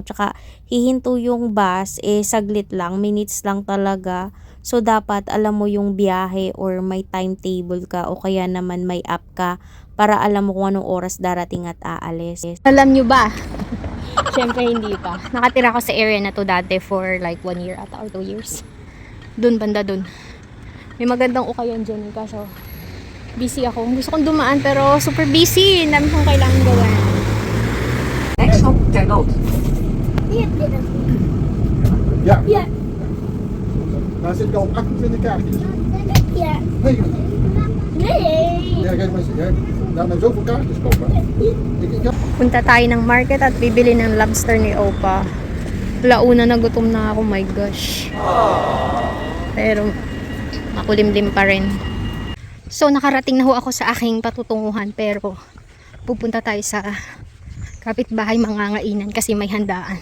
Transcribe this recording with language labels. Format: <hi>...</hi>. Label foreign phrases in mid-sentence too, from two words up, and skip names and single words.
<tl>Tsaka, hihinto yung bus, saglit lang, minutes lang talaga. So, dapat alam mo yung biyahe or may timetable ka o kaya naman may app ka para alam mo kung anong oras darating at aalis. Alam nyo ba, Siyempre hindi pa. Nakatira ko sa area na to dati</tl> <en>for like 1 year</en> <tl>ata</tl> <en>or 2 years.</en> <tl>Doon, banda doon. May magandang ukayan dyan. Kaso, busy ako. Gusto kong dumaan pero</tl> <en>super busy.</en> <tl>Ang dami kong kailangan gawin.</tl> <en>Next stop, Ten Note.</en> <nl>Ja. Ja. Daar zit ik al 28 kaartjes. Ja. Nee, Nee. ja, kijk maar eens. Ja, daar met zoveel kaartjes kopen. Ik heb...</nl> <tl>Punta tayo ng market at bibili ng lobster ni Opa. Launa na gutom na ako,</tl> <en>my gosh.</en> <tl>Pero, makulimlim pa rin. So, nakarating na ho ako sa aking patutunguhan. Pero, pupunta tayo sa kapitbahay mangangainan kasi may handaan.</tl>